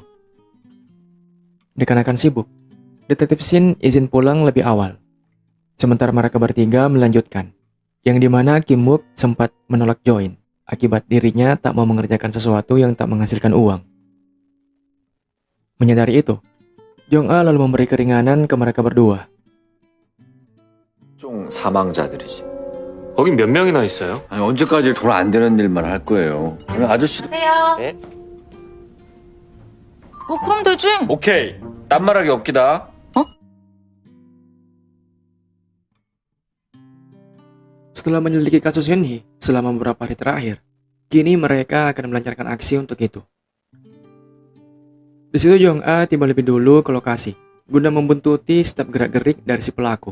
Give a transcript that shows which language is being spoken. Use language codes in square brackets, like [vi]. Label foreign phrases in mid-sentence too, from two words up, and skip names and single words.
[id] Dikarenakan sibuk, Detektif Shin izin pulang lebih awal. Sementara mereka bertiga melanjutkan, yang dimana Kim Wook sempat menolak join akibat dirinya tak mau mengerjakan sesuatu yang tak menghasilkan uang. Menyadari itu, Jong-a lalu memberi keringanan ke mereka berdua. [ko] 종 사망자들이지. 거긴 몇 명이나 있어요? 아니, 언제까지 돈 안 되는 일만 할 거예요. 아저씨. 세요. 네? 그럼 되지. 오케이. 딴 말하기 없기다. [id] Setelah menyelidiki kasus Eun-hee selama beberapa hari terakhir, kini mereka akan melancarkan aksi untuk itu. Di situ Jong-a tiba lebih dulu ke lokasi, guna membuntuti setiap gerak-gerik dari si pelaku.